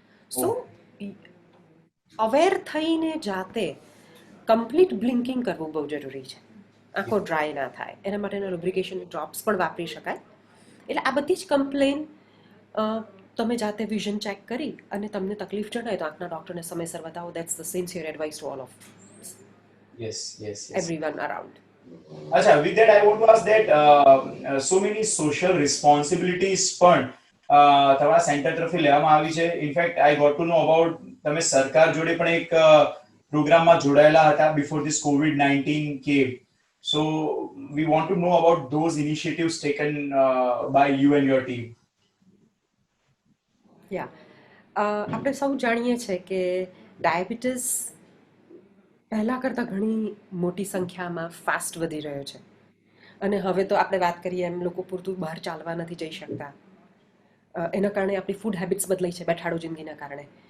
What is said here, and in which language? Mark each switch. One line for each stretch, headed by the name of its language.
Gujarati: સો aware થઈને જાતે complete blinking કરવું બહુ જરૂરી છે. આંખો ડ્રાય ના થાય એના માટેના લુબ્રિકેશન ડ્રોપ્સ પણ વાપરી શકાય. એટલે આ બધી જ કમ્પ્લેન તમે જાતે વિઝન ચેક કરી અને તમને તકલીફ જણાય તો આંખના ડોક્ટરને સમયસર બતાવો.
English: That's the sincere advice to all of us. Yes. Yes. everyone around. અચ્છા, with that I want to ask that so many social responsibilities
Gujarati: પણ તમારા સેન્ટર તરફથી લેવામાં આવી છે.
English: in fact I got to know about
Gujarati: તમે સરકાર જોડે પણ એક પ્રોગ્રામમાં જોડાયેલા હતા
English: Before this COVID-19 came. So we want to know about those initiatives taken by you and your team.
Gujarati: યા આપણે સૌ જાણીએ છીએ કે ડાયાબિટીસ પહેલાં કરતાં ઘણી મોટી સંખ્યામાં ફાસ્ટ વધી રહ્યો છે. અને હવે તો આપણે વાત કરીએ એમ લોકો પૂરતું બહાર ચાલવા નથી જઈ શકતા. એના કારણે આપણી ફૂડ હેબિટ્સ બદલાઈ છે બેઠાડો જિંદગીના કારણે.